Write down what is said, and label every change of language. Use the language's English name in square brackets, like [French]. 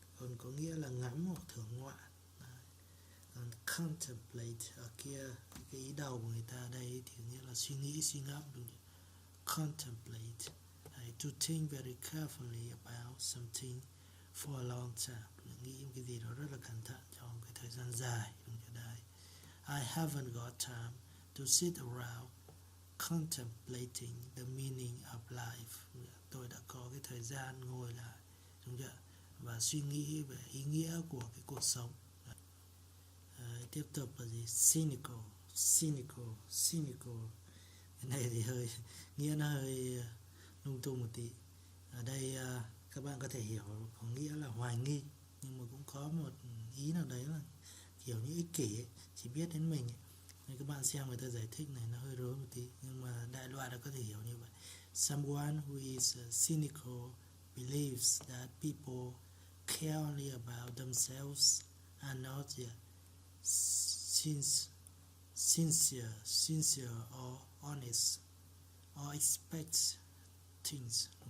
[Vietnamese] Còn có nghĩa là ngắm hoặc thưởng ngoạn. Còn contemplate ở kia, cái ý đầu của người ta ở đây thì nghĩa là suy nghĩ, suy ngẫm, đúng không? Contemplate, [English] to think very carefully about something for a long time, [Vietnamese] nghĩ cái gì đó rất là cẩn thận trong cái thời gian dài, đúng không? Đây, [English] I haven't got time to sit around contemplating the meaning of life. [Vietnamese] Tôi đã có cái thời gian ngồi lại, đúng chưa? Và suy nghĩ về ý nghĩa của cái cuộc sống. Tiếp tục là gì? Cynical. Cái này thì hơi nghĩa nó hơi lung tung một tí. Ở đây các bạn có thể hiểu có nghĩa là hoài nghi, nhưng mà cũng có một ý nào đấy là kiểu như ích kỷ ấy, chỉ biết đến mình ấy. Nên các bạn xem người ta giải thích này nó hơi rối một tí, nhưng mà đại loại là có thể hiểu như vậy. [English] Someone who is cynical believes that people care only about themselves and not yet sincere or honest or expect things.